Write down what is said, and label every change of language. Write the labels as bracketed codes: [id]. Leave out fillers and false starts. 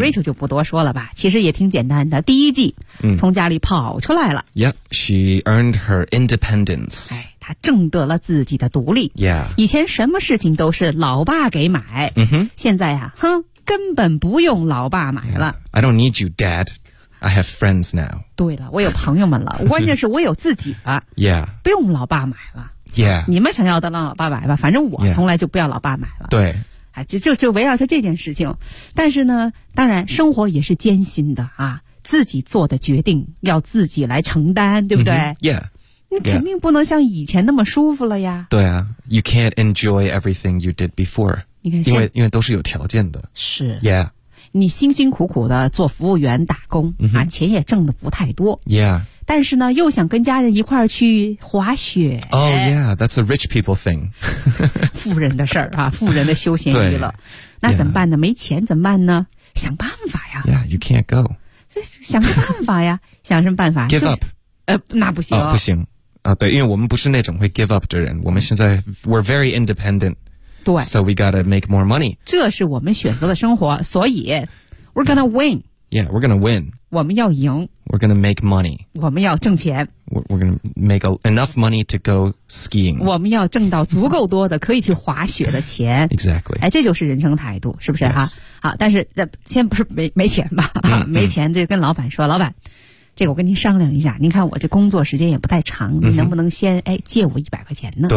[zh] Rachel 就不多说了吧，其实也挺简单的。第一季， mm-hmm. 从家里跑出来了。 [en] Yep, she earned her independence.、 [zh] 哎他挣得了自己的独立、 yeah. 以前什么事情都是老爸给买、 mm-hmm. 现在啊哼根本不用老爸买了、 [en] yeah. I don't need you dad I have friends now [zh] 对了我有朋友们了关键是我有自己了、 yeah. 不用老爸买了、 yeah. 你们想要的老爸买吧反正我从来就不要老爸买了、 yeah. 对啊，就围绕着这件事情但是呢当然生活也是艰辛的啊，自己做的决定要自己来承担对不对、 mm-hmm. yeah. 你肯定不能像以前那么舒服了呀。 [en] 对啊 ,you can't enjoy everything you did before. [zh] 你看因为都是有条件的。是。 Yeah. 你辛辛苦苦的做服务员打工、 mm-hmm. 啊钱也挣得不太多。 Yeah. 但是呢又想跟家人一块儿去滑雪。 [en] Oh yeah, that's a rich people thing. [zh] 富人的事儿啊富人的休闲娱乐。那怎么办呢、 yeah. 没钱怎么办呢想办法呀。 [en] Yeah, you can't go. [zh] 想个办法呀想什么办法 [en] ?Give up. [zh] 那不行、哦。不行。啊，对，因为我们不是那种会 give up 的人，我们现在 [en] we're very independent， [zh] 对 [en] ，so we gotta make more money。 [zh] 这是我们选择的生活，所以 [en] we're gonna win。 Yeah, we're gonna win。 [zh] 我们要赢。 [en] We're gonna make money。 [zh] 我们要挣钱。 [en] We're gonna make enough money to go skiing。 [zh] 我们要挣到足够多的可以去滑雪的钱。 [en] Exactly。 [zh] 哎，这就是人生态度，是不是哈、 yes. 啊？好，但是先不是没钱吧？没钱就跟老板说，老板。这个我跟您商量一下，您看我这工作时间也不太长，您能不能先、嗯、哎借我100块钱呢？